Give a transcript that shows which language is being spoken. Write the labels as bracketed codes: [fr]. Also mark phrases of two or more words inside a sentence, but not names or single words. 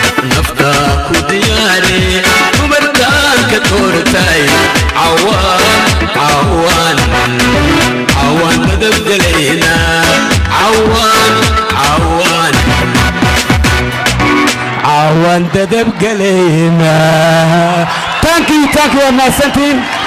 [so] Nafta ku diyaare, dumarkaan ka doortay. Cawaan, cawaan, cawaan madab galaynaa. Cawaan, cawaan. Cawaan dadab galaynaa. [en] Thank you, thank you, [so] waa mahadsantiin.